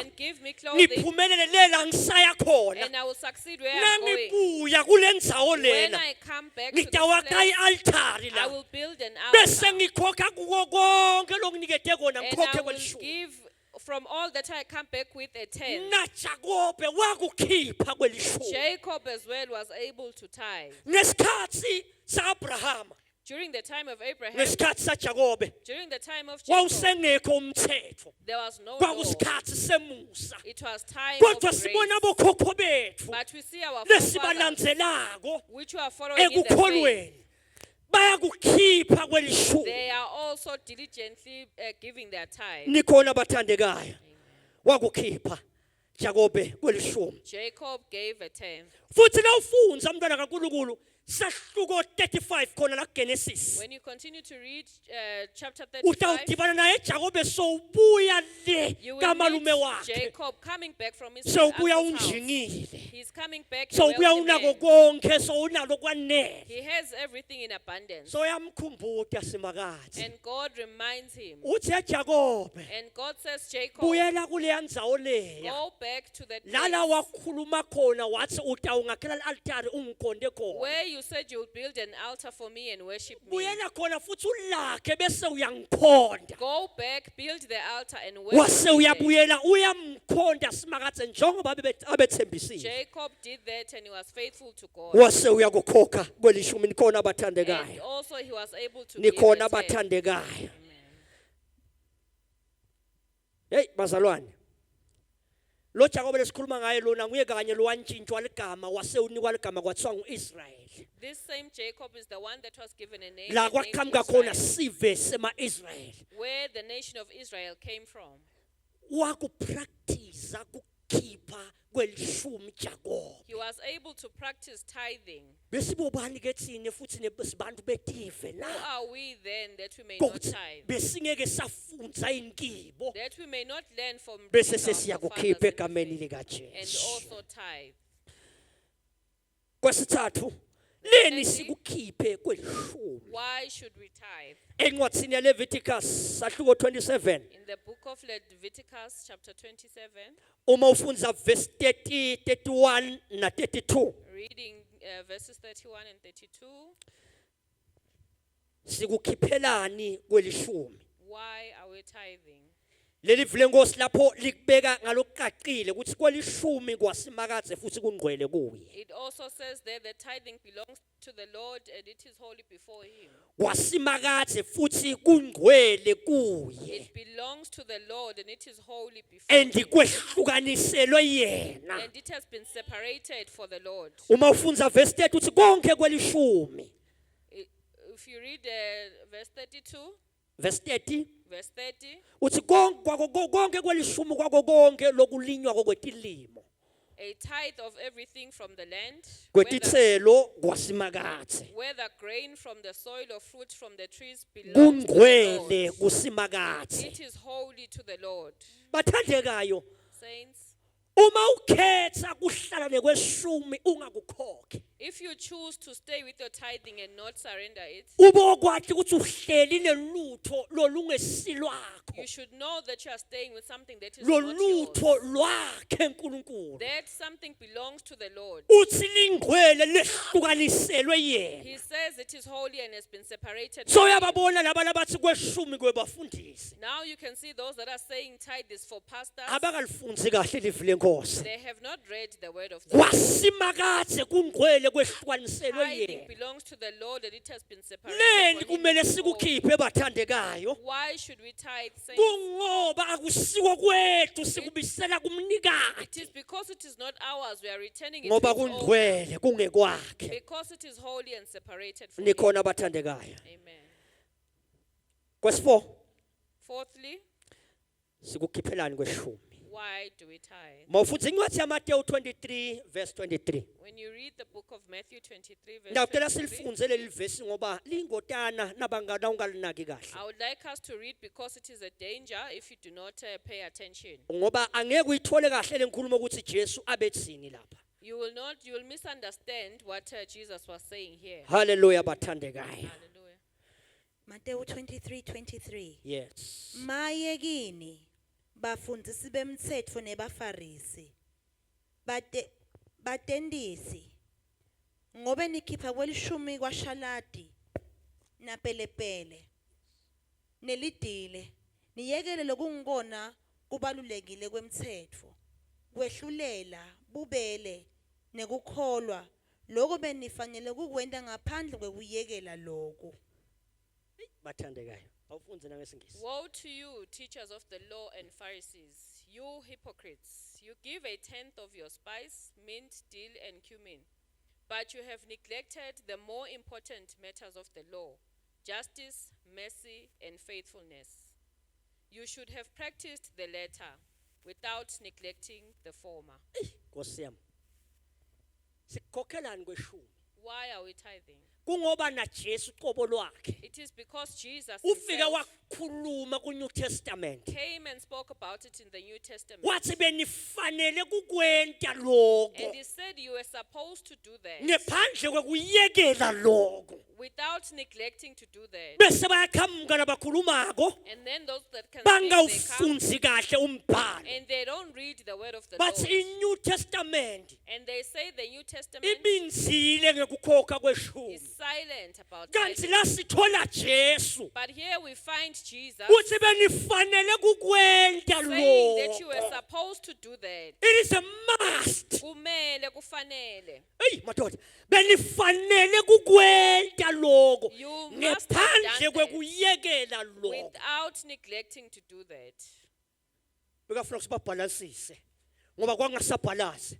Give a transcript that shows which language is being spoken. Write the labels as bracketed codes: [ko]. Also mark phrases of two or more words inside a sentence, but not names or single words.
[en] and give me clothing, [ss] ngiphumelele lela ngisaya khona [en] and I will succeed where I'm going. [ss] nangibuya kulendzawo [en] When [ss] lena [en] I come back to this [ss] ngitawaka [en] place, [ss] i-altari [en] I [ss] la [en] will build an [ss] bese [en] altar, [ss] ngikhokha kuko konke lokunginikete kona [en] and [ss] ngikhokhe [en] I will [ss] kwelishumi [en] give from all that I come back with a tenth. [ss] naJakobe wakukhipha kwelishumi [en] Jacob as well was able to tithe. [ss] ngesikhathi sa-abrahama [en] During the time of Abraham, [ss] ngesikhathi saJakobe [en] during the time of Jacob, [ss] wawusengekho umthetho [en] there was no law. [ss] kwakusikhathi semusa [en] It was time of [ss] kodwa [en] grace. [ss] sibona bokhokho bethu [en] But we see our forefathers, [ss] lesibalandzelako [en] which we are following in the faith, [ss] ekukholweni bayakukhipha kwelishumi [en] they are also diligently giving their tithe. [ss] nikhona bathandekayo wakukhipha Jakobe kwelishumi [en] Jacob gave a tenth. [ss] futhi nawufunza umntwana kaNkulunkulu sahluko 35 khona la Genesis [en] When you continue to read chapter 35, [ss] utawudibana naye Jakobe sowubuya le [en] you will [ss] kamalume [en] meet [ss] wakhe [en] Jacob coming back from his [ss] sowubuya [en] uncle's house. [ss] unjingile [en] He's coming back a [ss] sowubuya [en] wealthy [ss] unako [en] man. [ss] konke sowunalo kwanele [en] He has everything in abundance. [ss] soyamkhumbuta simakazi [en] And God reminds him. [ss] uthi Jakobe [en] And God says, Jacob, [ss] buyela kuleya ndzawo leya [en] go back to that [ss] lala [en] place [ss] wakhuluma khona wathi utawungakhela i-altari ungikhonde khona [en] where you you said you'll build an altar for me and worship me. [ss] buyela khona futhi ulakhe bese uyangikhonda [en] Go back, build the altar and worship [ss] wase [en] me there." [ss] uyabuyela uyamkhonda simakathe njengoba abethembisile [en] Jacob did that and he was faithful to God. [ss] wase uyakukhokha kwelishumi nikhona [en] And [ss] abathandekayo [en] also he was able to give [ss] nikhona [en] a tenth. [ss] abathandekayo hey bazalwane lo Jacob lesikhuluma ngaye lona nguye kanye lo wantshintshwa ligama wase unikwa ligama kwathiwa nguIsrael [en] This same Jacob is the one that was given a name, [ss] la [en] and named [ss] kwaqhamuka khona [en] Israel, [ss] sive sema-Israel [en] where the nation of Israel came from. [ss] wakupractice ukukhipha kwelishumi Jacob [en] He was able to practice tithing. [ss] besibobani ke thine futhi sibantu betive [en] Who [ss] la [en] are we then that we may not [ss] kokuthi [en] tithe? [ss] besingeke safunza inkibo [en] That we may not learn from [ss] bese [en] these our [ss] sesiyakukhipha [en] forefathers [ss] egameni [en] in the [ss] lika faith, and Jesu [en] also tithe. [ss] kwesithathu leni [en] Secondly, [ss] sikukhiphe kwelishumi [en] why should we tithe? [ss] encwadini yaLeviticus sahluko 27 [en] In the book of Leviticus, chapter 27, [ss] uma ufunza verse 30 31 na 32 [en] reading verses 31 and 32, [ss] sikukhiphelani kwelishumi [en] why are we tithing? [ss] leli vile Nkosi lapho likubeka ngalokuqaqile ukuthi kwelishumi kwasimakathe futhi kungcwele kuye [en] It also says there that tithing belongs to the Lord and it is holy before him. [ss] kwasimakathe futhi kungcwele kuye [en] It belongs to the Lord and it is holy before and him. [ss] kwehlukaniselwe yena [en] And it has been separated for the Lord. [ss] uma ufunza verse 30 uthi konke kwelishumi [en] If you read verse 32, verse 30 verse 30, [ss] uthi konke kwelishumi kwako konke lokulinywa kokwetilimo [en] a tithe of everything from the land, [ss] kwetithelo kwasimakathe [en] whether grain from the soil or fruit from the trees, belongs to the [ss] kungcwele [en] Lord. [ss] kusimakathe [en] It is holy to the Lord. [ss] bathandekayo [en] Saints, [ss] uma ukhetha kuhlala nekweshumi ungakukhokhe [en] if you choose to stay with your tithing and not surrender it, [ss] ube okwathi ukuthi uhleli nelutho lolungesilwakho [en] you should know that you are staying with something that is [ss] lo [en] not [ss] lutho [en] yours. [ss] lwakhe uNkulunkulu [en] That something belongs to the Lord. [ss] uthi lingcwele lehlukaniselwe yena [en] He says it is holy and has been separated. so from him. [ss] uyababona labana bathi kweshumi kwebafundisi [en] Now you can see those that are saying tithe is for pastors. [ss] abakalifunzi kahle ilizwi lenkosi [en] They have not read the word of the Lord. [ss] kwasimakathe kungcwele kwehlukaniselwe [en] Tithing [ss] yena [en] belongs to the Lord and it has been separated. [ss] leni [en] for him. [ss] kumele [en] It is holy. [ss] sikukhiphe bathandekayo [en] Why should we tithe? Saints? [ss] kungoba akusiwo kwethu sikubisela [en] It [ss] kumnikati [en] is because it is not ours. We are returning it [ss] ngoba [en] to its owner. [ss] kungcwele kungekwakhe [en] Because it is holy and separated from him. [ss] nikhona bathandekayo [en] Amen. [ss] kwesi4 [en] Fourthly, [ss] sikukhiphelani kweshumi [en] why do we tithe? [ss] mawufunza incwadi yamateyu 23 verse 23 [en] When you read the book of Matthew 23, verse [ss] ngiyacela [en] 23, [ss] silifunze leli vesi ngoba lingotana nabangana ungalinaki kahle [en] I would like us to read because it is a danger if you do not pay attention. [ss] ngoba angeke uyithole kahle lenkulumo ukuthi Jesu abethini lapha [en] You will misunderstand what Jesus was saying here. [ss] haleluya bathandekayo [en] Hallelujah. Matthew 23:23 yes [ss] Maye kini bafundisi bemthetho nebafarisi batendisi ngobe nikhipha kwelishumi kwashaladi napelepele nelidile niyekele lokungikona kubalulekile kwemthetho kwehlulela bubele nekukholwa lokho benifanele kukwenda ngaphandle kwekuyekela lokho bathandekayo awufunze nangesingisi [en] Woe to you, teachers of the law and Pharisees, you hypocrites! You give a tenth of your spice, mint, dill, and cumin, but you have neglected the more important matters of the law: justice, mercy, and faithfulness. You should have practiced the latter without neglecting the former. [ss] Nkosi yami sikukhokhelani kweshumi [en] Why are we tithing? [ss] kungoba na Jesu qobo lwakhe [en] It is because Jesus [ss] ufike [en] himself [ss] wakhuluma ku New Testament [en] came and spoke about it in the New Testament. [ss] wathi benifanele kukwenta lokho [en] And he said you were supposed to do that [ss] ngephandle kwekuyekela lokho [en] without neglecting to do that. [ss] bese bayaqhamuka labakhulumako [en] And then those that can speak, they come, [ss] bangawufunzi kahle umbhalo [en] and they don't read the word of the but Lord. in New Testament And they say the New Testament [ss] ibinzile ngekukhokha kweshumi [en] is silent about [ss] kanti [en] tithing. [ss] la sithola Jesu [en] But here we find Jesus [ss] uthi benifanele kukwenta [en] saying that you were [ss] lokho [en] supposed to do that. it is a must [ss] Kumele, kufanele. hey madoda benifanele kukwenta lokho [en] You must have [ss] ngephandle [en] done that [ss] kwekuyekela lokho [en] without neglecting to do that. [ss] bekafuna sibabhalansise ngoba kwangasabhalansi